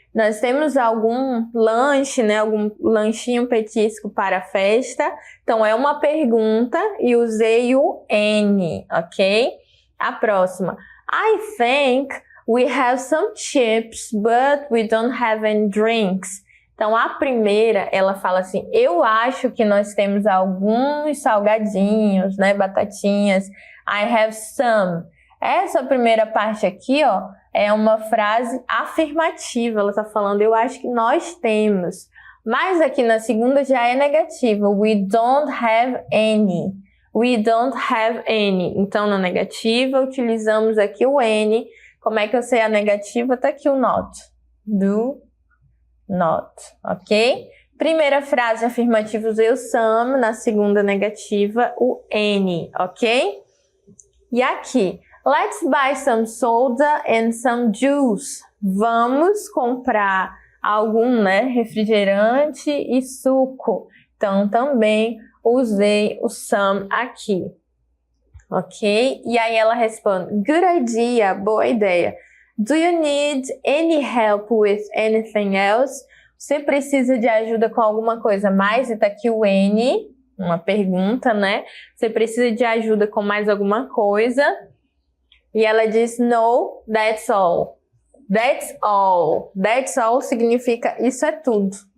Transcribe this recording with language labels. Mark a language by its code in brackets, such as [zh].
[pt] Nós temos algum lanche, né? Algum lanchinho petisco para a festa? Então, é uma pergunta e usei o any, ok? A próxima. [en] I think we have some chips, but we don't have any drinks. [pt] Então, a primeira, ela fala assim, eu acho que nós temos alguns salgadinhos, né? Batatinhas. [en] I have some. [pt] Essa primeira parte aqui, ó, é uma frase afirmativa. Ela está falando, eu acho que nós temos. Mas aqui na segunda já é negativa. [en] We don't have any. We don't have any. [pt] Então, na negativa, utilizamos aqui o any. Como é que eu sei a negativa? Tá aqui o not. [en] Do not. [pt] Ok? Primeira frase afirmativa, usei o some. Na segunda negativa, o any. Ok? E aqui... [en] Let's buy some soda and some juice. [pt] Vamos comprar algum, né, refrigerante e suco. Então, também usei o some aqui. Ok? E aí ela responde, [en] good idea, [pt] boa ideia. [en] Do you need any help with anything else? [pt] Você precisa de ajuda com alguma coisa mais? E tá aqui o any, uma pergunta, né? Você precisa de ajuda com mais alguma coisa? E ela diz, [en] no, that's all. That's all. That's all [pt] significa isso é tudo.